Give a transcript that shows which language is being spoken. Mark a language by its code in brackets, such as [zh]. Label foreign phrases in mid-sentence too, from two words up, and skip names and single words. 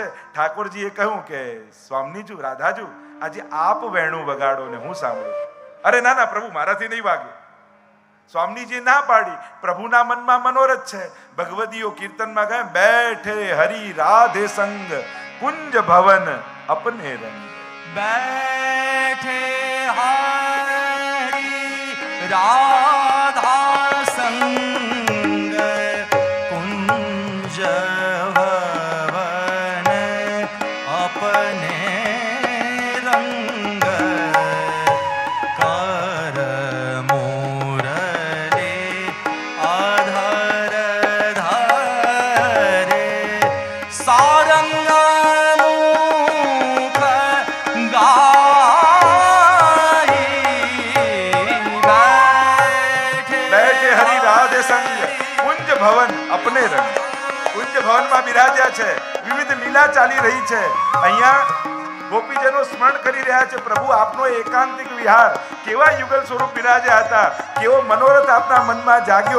[gu] ઠાકોરજીએ કહ્યું કે સ્વામીજુ, રાધાજુ, આજે આપ વેણું વગાડો ને હું સાંભળું. અરે ના પ્રભુ, મારાથી નહીં વાગે. સ્વામીજી ના પાડી. પ્રભુના મનમાં મનોરથ છે. ભગવદીઓ કીર્તનમાં કહે, [hi] बैठे हरी राधे संग कुंज भवन अपने रंग. बैठे हरि राधा संग कुंज भवन अपने रंग कर मुरली अधर धरे सारंग मुख बैठे हरी राधे संग कुंज भवन अपने रंग. [gu] કુંજ ભવનમાં બિરાજ્યા છે, વિવિધ લીલા ચાલી રહી છે. અહીંયા ગોપીજનો સ્મરણ કરી રહ્યા છે, પ્રભુ આપનો એકાંતિક વિહાર, કેવા યુગલ સ્વરૂપ બિરાજ્યા હતા, કેવો મનોરથ આપના મનમાં જાગ્યો.